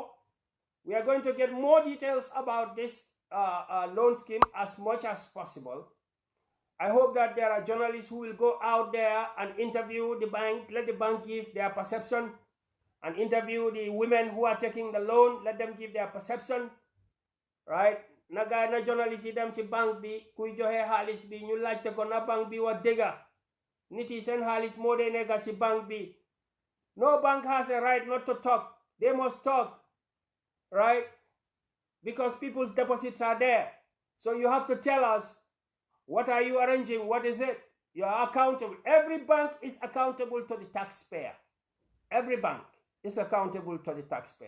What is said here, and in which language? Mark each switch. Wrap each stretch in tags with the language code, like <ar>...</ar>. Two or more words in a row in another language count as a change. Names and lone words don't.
<en>We are going to get more details about this loan scheme as much as possible. I hope that there are journalists who will go out there and interview the bank, let the bank give their perception, and interview the women who are taking the loan, let them give their perception, right?</en> <wo>Naga na journalist yi dem ci bank bi kuy joxe xaalis bi ñu laajte ko na bank bi wa dëgga nit yi seen xaalis moo dee nekk ci bank bi</wo> <en>No bank has a right not to talk. They must talk, right? Because people's deposits are there. So you have to tell us, what are you arranging? What is it? You are accountable. Every bank is accountable to the taxpayer. Every bank is accountable to the taxpayer.</en>